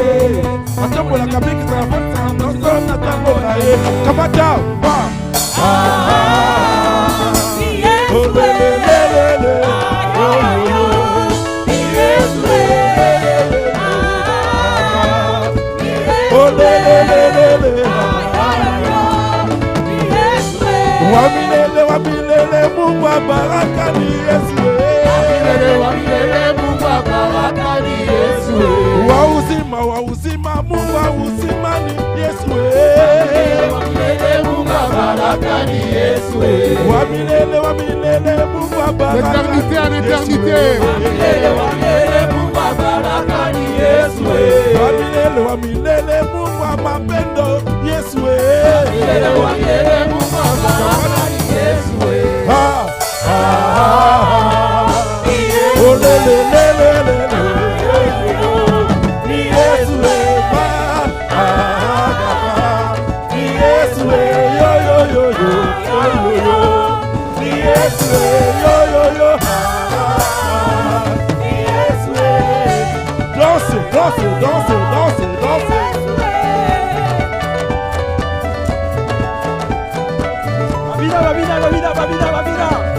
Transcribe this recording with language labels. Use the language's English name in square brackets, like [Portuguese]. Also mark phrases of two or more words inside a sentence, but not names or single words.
[Lingala] Atombola kabiki saka fani saka mwanzo na tango na ye. Kamata ba. Oh le le le le. Oh yo. Yes le. Oh le le le le. [Swahili] Wamilele wamilele Mungu baraka ni Yesu. Wauzima wauzima Mungu wauzima ni Yesu. Wamilele wamilele Mungu baraka [French] d'éternité en éternité. [Swahili] Wamilele wamilele Mungu mapendo Yesu. Oh le le le le le. Ni Yesu ba. Ni Yesu yo yo yo yo yo yo. Ni Yesu yo yo yo. Ni Yesu. [French] Dansez, dansez, dansez, dansez, dansez. Babida, babida, babida, babida, babida.